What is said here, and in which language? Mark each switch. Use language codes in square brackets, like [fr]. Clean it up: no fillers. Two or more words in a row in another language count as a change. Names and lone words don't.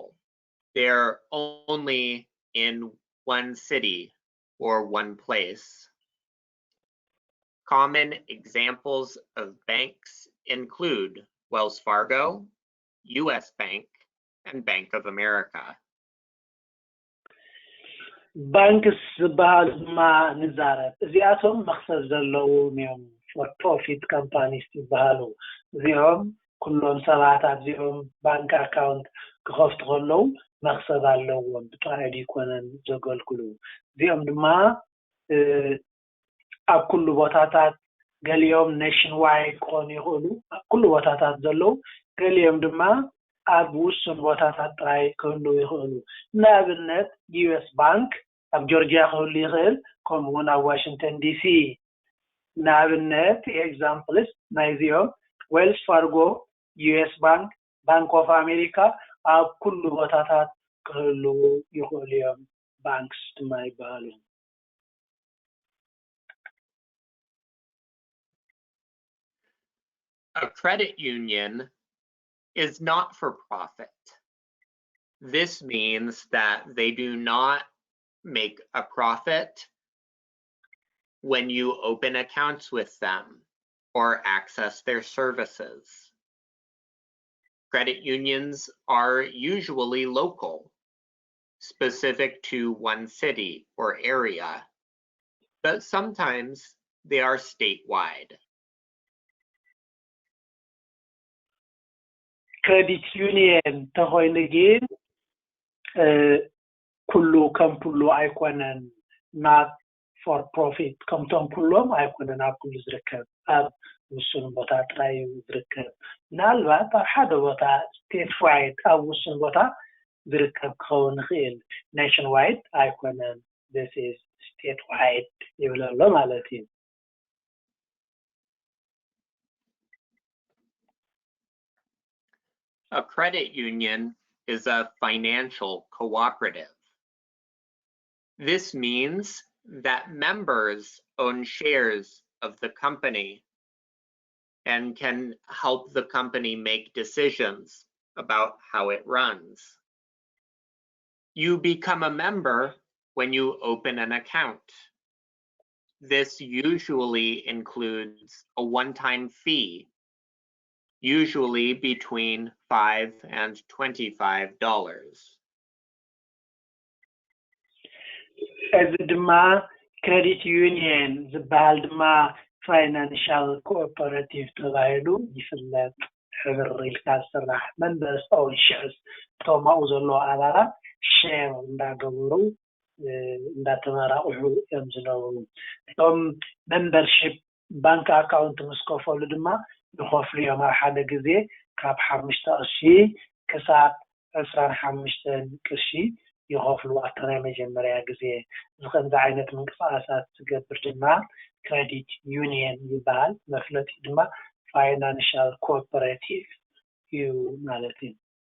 [en] They're only in one city or one place. Common examples of banks include Wells Fargo, US Bank, and Bank of America. [ti] ባንክስ ዝበሃሉ ድማ ንዛረብ እዚኣቶም መክሰብ ዘለዎም እዮም [en] for profit companies [ti] ዝበሃሉ እዚኦም ኩሎም ሰባት ኣብዚኦም [en] bank account [ti] ክኸፍቱ ከለዉ መክሰብ ኣለዎም ብጥራይ ይኮነን ዘገልግሉ እዚኦም ድማ ኣብ ኩሉ ቦታታት ገሊኦም nationwide ክኾኑ ይኽእሉ ኣብ ኩሉ ቦታታት ዘለዉ ገሊኦም ድማ ኣብ ውሱን ቦታታት ጥራይ ክህልዉ ይኽእሉ ንኣብነት US ባንክ ኣብ ጆርጅያ ክህሉ ይኽእል ከምኡ እውን ኣብ ዋሽንግተን ዲሲ ንኣብነት ኤግዛምፕልስ ናይዚኦም ዌልስ ፋርጎ ዩኤስ ባንክ ባንክ ኦፍ ኣሜሪካ ኣብ ኩሉ ቦታታት ክህሉ ይኽእሉ እዮም ባንክስ ድማ ይበሃሉ [en] A credit union is not for profit. This means that they do not make a profit when you open accounts with them or access their services. Credit unions are usually local, specific to one city or area, but sometimes they are statewide. credit union [ti] ተኾይኑ ግን ኩሉ ከም ኩሉ ኣይኮነን [en] not for profit [ti] ከምቶም ኩሎም ኣይኮነን ኣብ ኩሉ ዝርከብ ኣብ ውሱን ቦታ ጥራይ ዝርከብ ምናልባት ኣብ ሓደ ቦታ [en] state wide [ti] ኣብ ውሱን ቦታ ዝርከብ ክኸውን ይኽእል [en] nation wide [ti] ኣይኮነን [en] this is state wide [ti] ይብለሎ ማለት እዩ [en] A credit union is a financial cooperative. This means that members own shares of the company and can help the company make decisions about how it runs. You become a member when you open an account. This usually includes a one-time fee, usually between $5 and $25. [ti] እዚ ድማ [en] credit union [ti] ዝበሃል ድማ [en] financial cooperative [ti] ተባሂሉ ይፍለጥ ሕብር ኢልካ ዝስራሕ [en] members own shares [ti] እቶም ኣብኡ ዘለዉ ኣባላት ሼር እንዳገበሩ እንዳተመራቕሑ እዮም ዝነብሩ እቶም [en] membership bank account [ti] ምስ ከፈሉ ድማ ይኸፍሉ እዮም ኣብ ሓደ ግዜ ካብ 5 ቅርሺ ክሳብ 25 ቅርሺ ይኸፍሉ ኣብቲ ናይ መጀመርያ ግዜ እዚ ከምዚ ዓይነት ምንቅስቓሳት ዝገብር ድማ [en] credit union [ti] ይበሃል መፍለጢ ድማ [en] financial cooperative [ti] እዩ ማለት እዩ